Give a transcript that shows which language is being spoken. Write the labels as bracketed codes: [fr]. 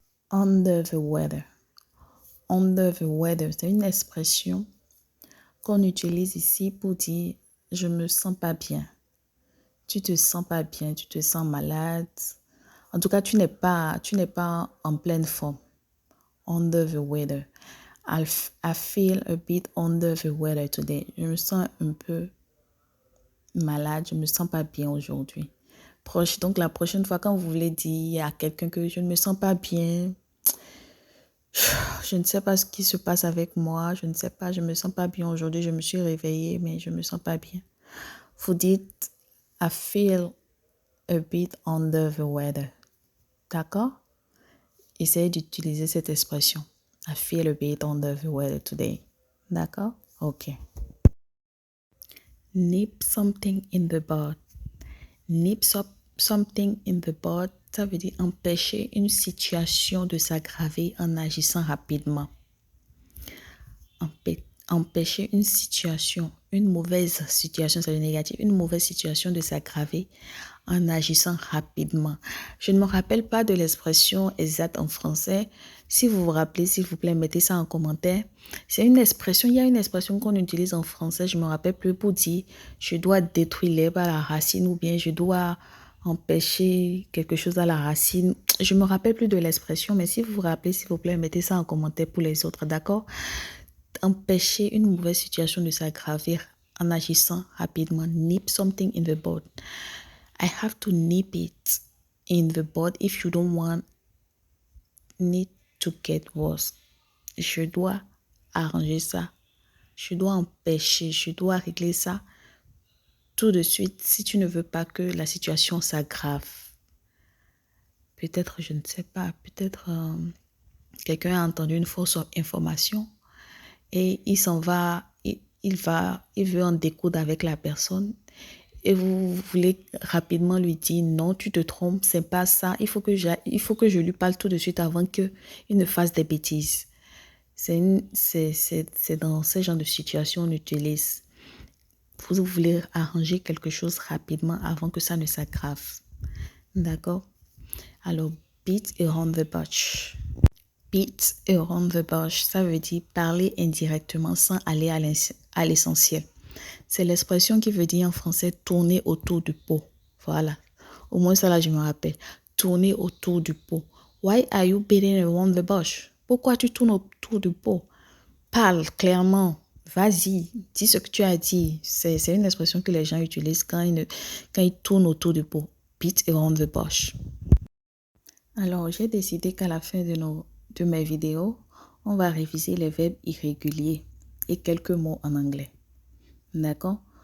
[en] Under the weather. Under the weather, [fr] c'est une expression qu'on utilise ici pour dire je me sens pas bien. Tu te sens pas bien, tu te sens malade. En tout cas, tu n'es pas en pleine forme. [en] Under the weather. I feel a bit under the weather today. [fr] Je me sens un peu malade, je me sens pas bien aujourd'hui. Donc, la prochaine fois, quand vous voulez dire à quelqu'un que je ne me sens pas bien, je ne sais pas ce qui se passe avec moi, je ne sais pas, je me sens pas bien aujourd'hui, je me suis réveillée, mais je me sens pas bien. Vous dites, [en] I feel a bit under the weather. [fr] D'accord? Essayez d'utiliser cette expression. [en] I feel a bit under the weather today. [fr] D'accord? [en] Ok. Nip something in the bud. Nip something in the bud, [fr] ça veut dire empêcher une situation de s'aggraver en agissant rapidement. Empêcher une situation, une mauvaise situation, c'est le négatif, une mauvaise situation de s'aggraver en agissant rapidement. Je ne me rappelle pas de l'expression exacte en français. Si vous vous rappelez, s'il vous plaît, mettez ça en commentaire. C'est une expression, il y a une expression qu'on utilise en français, je ne me rappelle plus, pour dire je dois détruire l'herbe à la racine ou bien je dois empêcher quelque chose à la racine. Je ne me rappelle plus de l'expression, mais si vous vous rappelez, s'il vous plaît, mettez ça en commentaire pour les autres, d'accord? Empêcher une mauvaise situation de s'aggraver en agissant rapidement. [en] Nip something in the bud. I have to nip it in the bud if you don't want it to get worse. [fr] Je dois arranger ça. Je dois empêcher, je dois régler ça tout de suite si tu ne veux pas que la situation s'aggrave. Peut-être, je ne sais pas, peut-être quelqu'un a entendu une fausse information et il s'en va, il veut en découdre avec la personne et vous voulez rapidement lui dire non, tu te trompes, c'est pas ça, il faut que je lui parle tout de suite avant qu'il ne fasse des bêtises. C'est dans ce genre de situation on utilise. Vous voulez arranger quelque chose rapidement avant que ça ne s'aggrave. D'accord? Alors, [en] beat around the bush. Beat around the bush, [fr] ça veut dire parler indirectement sans aller à l'essentiel. C'est l'expression qui veut dire en français tourner autour du pot. Voilà. Au moins ça là, je me rappelle. Tourner autour du pot. [en] Why are you beating around the bush? [fr] Pourquoi tu tournes autour du pot? Parle clairement. Vas-y, dis ce que tu as dit. C'est une expression que les gens utilisent quand ils tournent autour du pot. [en] Beat around the bush. [fr] Alors, j'ai décidé qu'à la fin de mes vidéos, on va réviser les verbes irréguliers et quelques mots en anglais. D'accord?